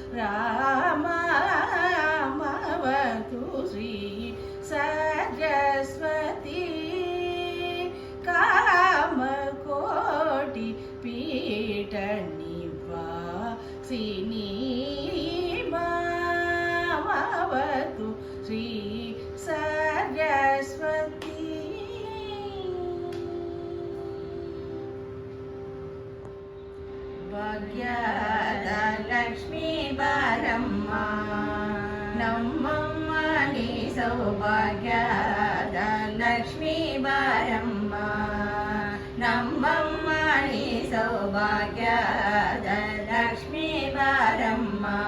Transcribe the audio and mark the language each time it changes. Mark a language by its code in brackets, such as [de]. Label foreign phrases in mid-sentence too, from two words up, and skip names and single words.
[sa] रामवतु श्री सरस्वती कामकोटि पीठ निवासिनी मामवतु श्री सरस्वती। [kn] ಭಾಗ್ಯದಲಕ್ಷ್ಮೀ ಬಾರಮ್ಮ ನಮ್ಮಮ್ಮ ನೀ ಸೌಭಾಗ್ಯದ ಲಕ್ಷ್ಮೀ ಬಾರಮ್ಮ ನಮ್ಮಮ್ಮ ನೀ ಸೌಭಾಗ್ಯದ ಲಕ್ಷ್ಮೀ ಬಾರಮ್ಮ